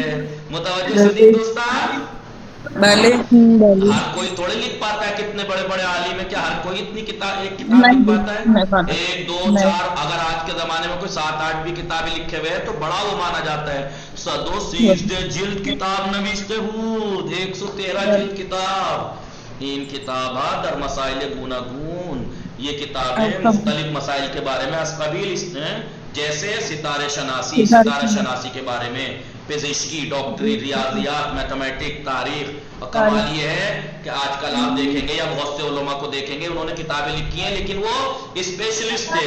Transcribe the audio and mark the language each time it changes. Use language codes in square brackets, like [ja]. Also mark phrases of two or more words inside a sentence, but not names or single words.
[fa] متوجہ صدیق دوستان؟ بھلے [ur] ہر کوئی تھوڑے لکھ پاتا ہے. کتنے بڑے بڑے عالم ہے، کیا ہر کوئی اتنی ایک کتاب لکھ پاتا ہے؟ 1 2 4 اگر آج کے زمانے میں کوئی 7 8 بھی کتابیں لکھے ہوئے ہیں تو بڑا وہ مانا جاتا ہے. [fa] 130 جلد کتاب نوشتے بود، 113 جلد کتاب. این کتابات در مسائل گوناگون، [ur] یہ کتابیں مختلف مسائل کے بارے میں [fa] از قبیل [ur] جیسے ستارہ شناسی کے بارے میں، پزشکی، ڈاکٹری، ریاضیات، میتھمیٹک، تاریخ. اور کمال یہ ہے کہ آج کل آپ دیکھیں گے یا بہت سے علماء کو دیکھیں گے انہوں نے کتابیں لکھی ہیں لیکن وہ اسپیشلسٹ تھے.